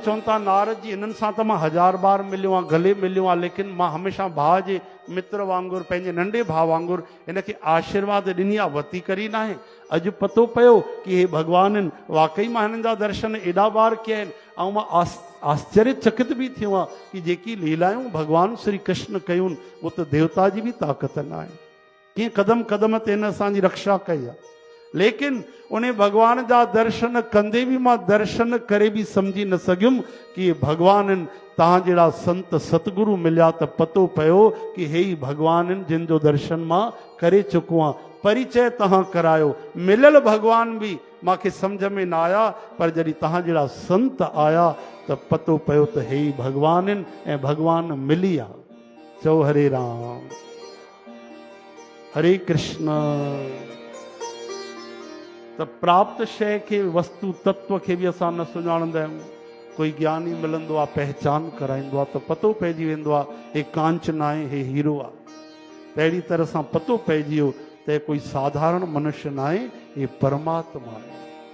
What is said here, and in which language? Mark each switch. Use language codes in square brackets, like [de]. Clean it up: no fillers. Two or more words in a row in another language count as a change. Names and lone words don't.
[sd] चवनि था, नारद जी हिननि सां त मां 1000 बार मिलियो आहियां, गले मिलियो आहियां, लेकिन मां हमेशह भाउ जे मित्र वांगुरु, पंहिंजे नंढे भाउ वांगुरु हिनखे आशीर्वाद ॾिनी आहे, वती करी न आहे। अॼु पतो पियो कि हे भगवान आहिनि। वाकई मां हिननि जा दर्शन एॾा बार कया आहिनि ऐं मां आश्चर्यचकित बि थियो आहे कि जेकी लीलायूं भगवान श्री कृष्ण कयूं, उहो त देवता जी बि ताक़त न आहे। कीअं क़दम क़दम ते हिन असांजी रक्षा कई आहे। लेकिन उन भगवान जा दर्शन कंदे भी मां दर्शन करे भी समझी न सघियुमि कि भगवान आहिनि। तव्हां जहिड़ा संत सतगुरु मिलिया त पतो पियो कि हे ई भगवान आहिनि जिन जो दर्शन मां करे चुको आहियां। परिचय तव्हां करायो, मिलियल भगवान भी मूंखे समझ में न आया, पर जॾहिं तव्हां जहिड़ा संत आया त पतो पियो त हे ई भगवान आहिनि ऐं भगवान मिली आहे। चओ हरे राम, हरे कृष्ण। त प्राप्त शय के, वस्तु तत्व के भी असां न सुञाणंदा आहियूं। कोई ज्ञानी मिलंदो आहे, पहचान कराईंदो आहे त पतो पइजी वेंदो आहे हे कांचन आहे, हे हीरो आहे। त अहिड़ी तरह सां पतो पइजी वियो त कोई साधारण मनुष्य न आहे, हे परमात्मा आहे।